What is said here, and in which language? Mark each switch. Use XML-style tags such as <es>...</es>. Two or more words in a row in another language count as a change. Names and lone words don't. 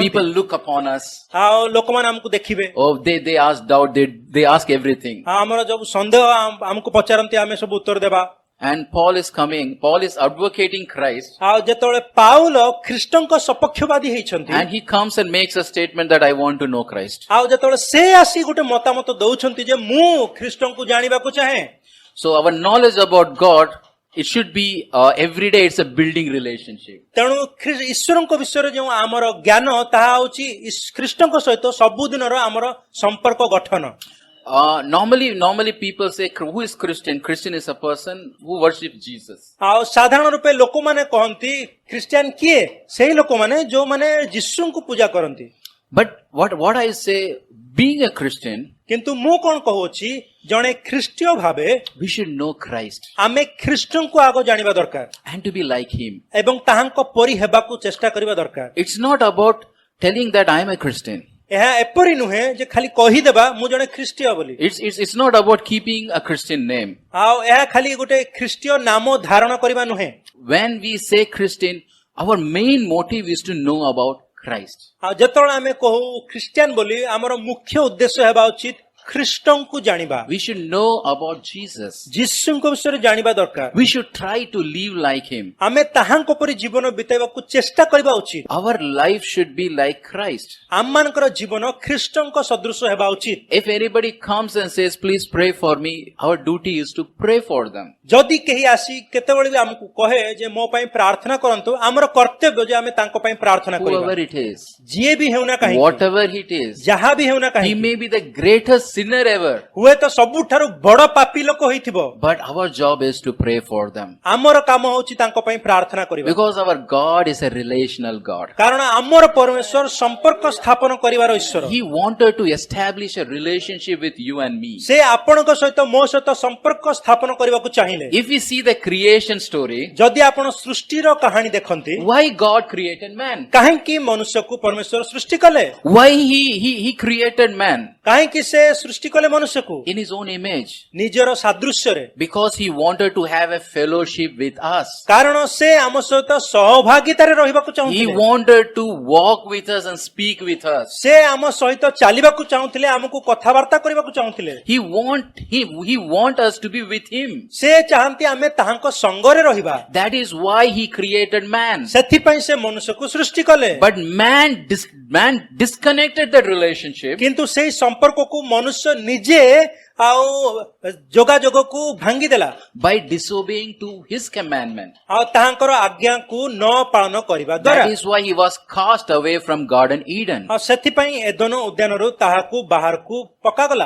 <en>People look upon us.</en> <or>ଆଉ ଲୋକମାନେ ଆମକୁ ଦେଖିବେ</or> <en>Oh, they ask doubt, they ask everything.</en> <or>ଆଉ ଆମର ଯୋଉ ସନ୍ଦେହ ଆମକୁ ପଚାରନ୍ତି ଆମେ ସବୁ ଉତ୍ତର ଦେବା</or> <en>And Paul is advocating Christ.</en> <or>ଆଉ ଯେତେବେଳେ ପାଉଲ ଖ୍ରୀଷ୍ଟଙ୍କ ସପକ୍ଷବାଦୀ ହେଇଛନ୍ତି</or> <en>And he comes and makes a statement that I want to know Christ.</en> <or>ଆଉ ଯେତେବେଳେ ସେ ଆସି ଗୋଟେ ମତାମତ ଦଉଛନ୍ତି ଯେ ମୁଁ ଖ୍ରୀଷ୍ଟଙ୍କୁ ଜାଣିବାକୁ ଚାହେଁ</or> <en>So our knowledge about God it should be every day it's a building relationship.</en> <or>ତେଣୁ ଈଶ୍ୱରଙ୍କ ବିଷୟରେ ଯେଉଁ ଆମର ଜ୍ଞାନ ତାହା ହଉଛି ଖ୍ରୀଷ୍ଟଙ୍କ ସହିତ ସବୁଦିନର ଆମର ସମ୍ପର୍କ ଗଠନ।</or> <en>Normally people say, who is Christian? Christian is a person who worships Jesus.</en> <or>ଆଉ ସାଧାରଣ ରୂପେ ଲୋକମାନେ କହନ୍ତି ଖ୍ରୀଷ୍ଟିଆନ କିଏ? ସେହି ଲୋକମାନେ ଯେଉଁମାନେ ଯୀଶୁଙ୍କୁ ପୂଜା କରନ୍ତି।</or> <en>But what I say, being a Christian,</en> <or>କିନ୍ତୁ ମୁଁ କଣ କହୁଛି ଜଣେ ଖ୍ରୀଷ୍ଟୀୟ ଭାବେ</or> <en>we should know Christ</en> <or>ଆମେ ଖ୍ରୀଷ୍ଟଙ୍କୁ ଆଗ ଜାଣିବା ଦରକାର</or> <en>and to be like Him.</en> <or>ଏବଂ ତାହାଙ୍କ ପରି ହେବାକୁ ଚେଷ୍ଟା କରିବା ଦରକାର।</or> <en>It's not about telling that I am a Christian.</en> <or>ଏହା ଏପରି ନୁହେଁ ଯେ ଖାଲି କହିଦେବା ମୁଁ ଜଣେ ଖ୍ରୀଷ୍ଟୀୟ ବୋଲି।</or> <en>It's not about keeping a Christian name.</en> <or>ଆଉ ଏହା ଖାଲି ଗୋଟେ ଖ୍ରୀଷ୍ଟୀୟ ନାମ ଧାରଣ କରିବା ନୁହେଁ।</or> <en>When we say Christian, our main motive is to know about Christ.</en> <or>ଆଉ ଯେତେବେଳେ ଆମେ କହୁ ଖ୍ରୀଷ୍ଟିଆନ ବୋଲି ଆମର ମୁଖ୍ୟ ଉଦ୍ଦେଶ୍ୟ ହେବା ଉଚିତ ଖ୍ରୀଷ୍ଟଙ୍କୁ ଜାଣିବା।</or> <en>We should know about Jesus.</en> <or>ଯୀଶୁଙ୍କ ବିଷୟରେ ଜାଣିବା ଦରକାର।</or> <en>We should try to live like Him.</en> <or>ଆମେ ତାହାଙ୍କ ପରି ଜୀବନ ବିତାଇବାକୁ ଚେଷ୍ଟା କରିବା ଉଚିତ।</or> <en>Our life should be like Christ.</en> <or>ଆମମାନଙ୍କର ଜୀବନ ଖ୍ରୀଷ୍ଟଙ୍କ ସଦୃଶ ହେବା ଉଚିତ।</or> <en>If anybody comes and says, please pray for me, our duty is to pray for them.</en> <or>ଯଦି କେହି ଆସି କେତେବେଳେ ବି ଆମକୁ କହେ ଯେ ମୋ ପାଇଁ ପ୍ରାର୍ଥନା କରନ୍ତୁ ଆମର କର୍ତ୍ତବ୍ୟ ଯେ ଆମେ ତାଙ୍କ ପାଇଁ ପ୍ରାର୍ଥନା କରିବା।</or> <en>Whoever it is,</en> <or>ଯିଏ ବି ହେଉନା କାହିଁକି</or> <en>whatever it is,</en> <or>ଯାହା ବି ହେଉନା</or> <en>he</en> <or>କାହିଁକି</or> <en>may be the greatest sinner ever.</en> <or>ହୁଏତ ସବୁଠାରୁ ବଡ ପାପୀ ଲୋକ ହେଇଥିବ</or> <en>But our job is to pray for them.</en> <or>ଆମର କାମ ହଉଛି ତାଙ୍କ ପାଇଁ ପ୍ରାର୍ଥନା କରିବା।</or> <en>Because our God is a relational God.</en> <or>କାରଣ ଆମର ପରମେଶ୍ୱର ସମ୍ପର୍କ ସ୍ଥାପନ କରିବାର ଈଶ୍ୱର।</or> <en>He wanted to establish a relationship with you and me.</en> <or>ସେ ଆପଣଙ୍କ ସହିତ ମୋ ସହିତ ସମ୍ପର୍କ ସ୍ଥାପନ କରିବାକୁ ଚାହିଁଲେ।</or> <en>If we see the creation story,</en> <or>ଯଦି ଆପଣ ସୃଷ୍ଟିର କାହାଣୀ ଦେଖନ୍ତି</or> <en>why God created man?</en> <or>କାହିଁକି ମନୁଷ୍ୟକୁ ପରମେଶ୍ୱର ସୃଷ୍ଟି କଲେ?</or> <en>Why he created man</en> <or>କାହିଁକି ସେ ସୃଷ୍ଟି କଲେ ମନୁଷ୍ୟକୁ</or> <en>in His own image?</en> <or>ନିଜର ସାଦୃଶ୍ୟରେ?</or> <en>Because He wanted to have a fellowship with us.</en> <or>କାରଣ ସେ ଆମ ସହିତ ସହଭାଗିତାରେ ରହିବାକୁ</or> <en>He</en> <or>ଚାହୁଁଥିଲେ।</or> <en>wanted to walk with us and speak with us.</en> <or>ସେ ଆମ ସହିତ ଚାଲିବାକୁ ଚାହୁଁଥିଲେ, ଆମକୁ କଥାବାର୍ତ୍ତା କରିବାକୁ ଚାହୁଁଥିଲେ।</or> <en>He want us to be with Him.</en> <or>ସେ ଚାହାନ୍ତି ଆମେ ତାହାଙ୍କ ସଙ୍ଗରେ ରହିବା।</or> <en>That is why He created man.</en> <or>ସେଥିପାଇଁ ସେ ମନୁଷ୍ୟକୁ ସୃଷ୍ଟି କଲେ।</or> <en>But man disconnected that relationship</en> <or>କିନ୍ତୁ ସେଇ ସମ୍ପର୍କକୁ ମନୁଷ୍ୟ ନିଜେ ଆଉ ଯୋଗାଯୋଗକୁ ଭାଙ୍ଗିଦେଲା</or> <en>by disobeying to His commandment.</en> <or>ଆଉ ତାହାଙ୍କର ଆଜ୍ଞାକୁ ନ ପାଳନ କରିବା ଦ୍ୱାରା।</or> <en>That is why He was cast away from Garden Eden.</en> <or>ଆଉ ସେଥିପାଇଁ ଏଦନ ଉଦ୍ୟାନରୁ ତାହାକୁ ବାହାରକୁ ପକାଗଲା।</or>